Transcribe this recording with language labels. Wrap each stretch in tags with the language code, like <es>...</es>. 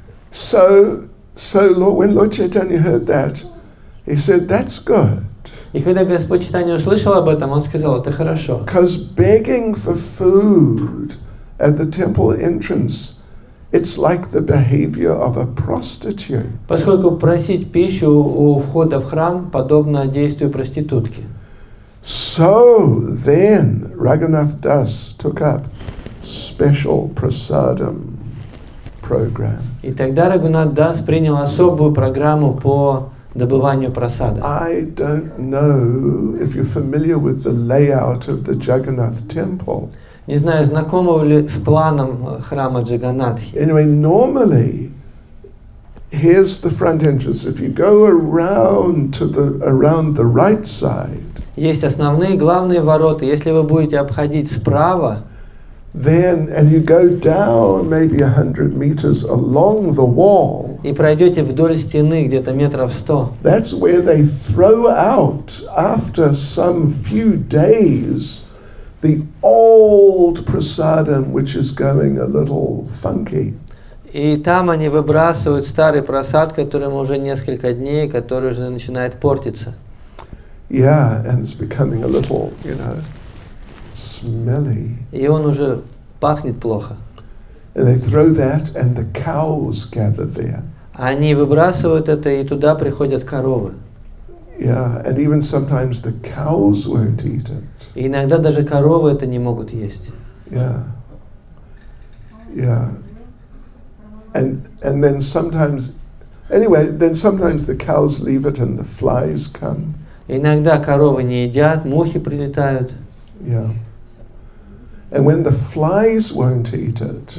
<en>So when Lord Chaitanya heard that, he said, that's good.</en> <ru>И когда Господь Чайтанья услышал об этом, он сказал, это хорошо.</ru> <en>Because begging for food at the temple entrance, it's like the behavior of a prostitute.</en> <ru>Поскольку просить пищу у входа в храм подобно действию проститутки.</ru> <en>So then Raghunath Das took up special prasadam program.</en> <ru>И тогда Рагунат Дас принял особую программу по добыванию прасада.</ru> <en>I don't know if you're familiar with the layout of the Jagannath temple.</en> <ru>Не знаю, знакомы ли с планом храма Джаганатхи.</ru> <en>Anyway, normally, here's the front entrance. If you go around the right side,</en> <ru>Есть основные главные ворота. Если вы будете обходить справа,</ru> <en>and you go down maybe 100 meters along the wall,</en> <ru>и пройдете вдоль стены где-то метров 100,</ru> <en>that's where they throw out, after some few days, the old prasadam, which is going a little funky.</en> <ru>и там они выбрасывают старый прасад, которому уже несколько дней, который уже начинает портиться.</ru> <en>Yeah, and it's becoming a little, smelly.</en> <ru>И он уже пахнет плохо.</ru> <en>And they throw that, and the cows gather there.</en> <ru>Они выбрасывают это, и туда приходят коровы.</ru> <en>Yeah, and even sometimes the cows won't eat it.</en> <ru>И иногда даже коровы это не могут есть.</ru> <en>Yeah. Yeah. And then sometimes the cows leave it and the flies come.</en> <ru>Иногда коровы не едят, мухи прилетают.</ru> <en>Yeah. And when the flies won't eat it,</en>